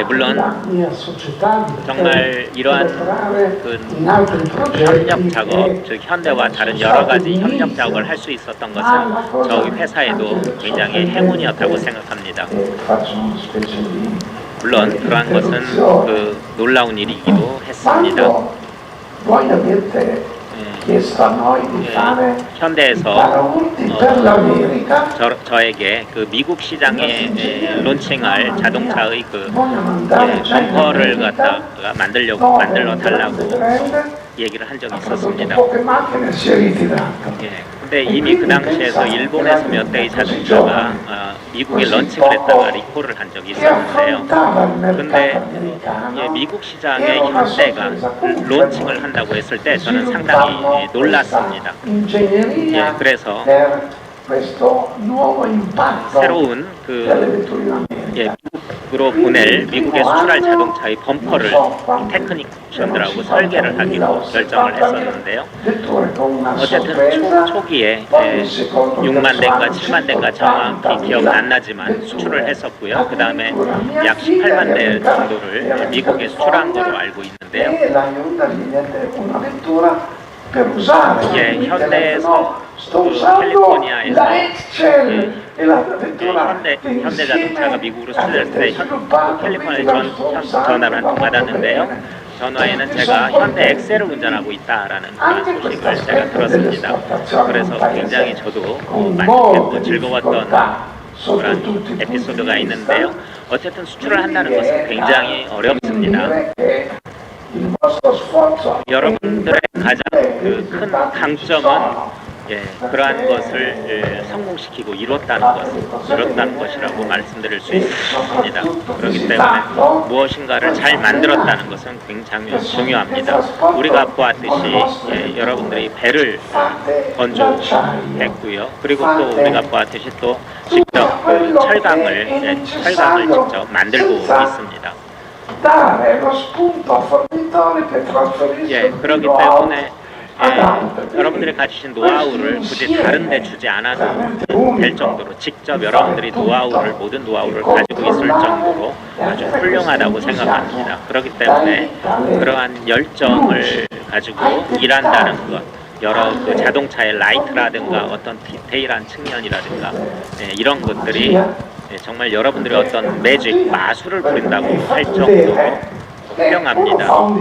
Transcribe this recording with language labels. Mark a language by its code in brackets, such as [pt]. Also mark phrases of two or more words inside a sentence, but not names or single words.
[ko] 물론 정말 이러한 그 협력 작업, 즉 현대와 다른 여러 가지 협력 작업을 할 수 있었던 것은 저희 회사에도 굉장히 행운이었다고 생각합니다. 물론 그러한 것은 그 놀라운 일이기도 했습니다. [it] chiesto a noi di fare [ko] 현대에서 [it] paraurti per l'America. [ko] 저에게 그 미국 시장에 론칭할 자동차의 그 [it] Vogliono andare già in [ko] 범퍼를 [it] America, [ko] 갖다가 만들러 [it] dove [ko] 달라고 [it] prende, [ko] 얘기를 한 적이 [it] ha prodotto [ko] 있었습니다. [it] poche macchine e si è ritirato. [ko] 예, 근데 이미 그 당시에도 일본에서 몇 대의 자동차가 미국에 런칭을 했다가 리콜을 한 적이 [it] Che [ko] 있었는데요. [it] affrontava il [ko] 근데 [it] mercato americano. [ko] 예, 미국 시장에 현대가 론칭을 한다고 했을 때 저는 상당히 놀랐습니다. [it] Ingegneria [ko] 예, 그래서 [it] per questo nuovo impatto [ko] 새로운 [it] delle [ko] 그 [it] vetture in America. [ko] 예, 미국으로 보낼 미국에 수출할 자동차의 범퍼를 테크니션들하고 설계를 하기로 결정을 했었는데요. [it] Vetture con una [ko] 어쨌든 [it] sorpresa. [ko] 초기에 [it] Poi il secondo [ko] 6만 대인가 [it] personaggio [ko] 7만 대인가 정확히 기억은 안 나지만 수출을 했었고요. 그 다음에 약 18만 대 정도를 미국에 수출한 걸로 알고 있는데요. [it] E la Hyundai gli diede una vettura per usare. [ko] 예, [it] Quindi [ko] 현대에서 [it] no, sto [ko] 그 [it] usando [ko] 캘리포니아에서 [it] la Excel e la vettura [ko] 현대 자동차가 미국으로 수출될 때 [it] sviluppata, [ko] 캘리포니아에 [it] quindi la sto [ko] 전화를 [it] usando, [ko] 받았는데요. 전화에는 제가 현대 엑셀을 운전하고 있다라는 그런 소식을 제가 들었습니다. 그래서 굉장히 저도 만족했고 즐거웠던 그런 에피소드가 있는데요. 어쨌든 수출을 한다는 것은 굉장히 어렵습니다. [it] Il vostro sforzo [ko] 여러분들의 가장 큰 강점은 그러한 것을 성공시키고 이뤘다는 것이라고 말씀드릴 수 있습니다. 그렇기 때문에 무엇인가를 잘 만들었다는 것은 굉장히 중요합니다. 우리가 보았듯이 여러분들이 배를 건조했고요. 그리고 또 우리가 보았듯이 또 직접 철강을 직접 만들고 있습니다. [it] dare lo spunto a fornitore che trasferisce [ko] 그렇기 때문에 여러분들이 가지신 노하우를 굳이 다른 데 주지 않아도 될 정도로 직접 여러분들이 모든 노하우를 가지고 있을 정도로 아주 훌륭하다고 생각합니다. 그렇기 때문에 그러한 열정을 가지고 일한다는 것, 여러 그 자동차의 라이트라든가 어떤 디테일한 측면이라든가 이런 것들이 정말 여러분들의 어떤 매직, 마술을 부린다고 할 정도로 훌륭합니다.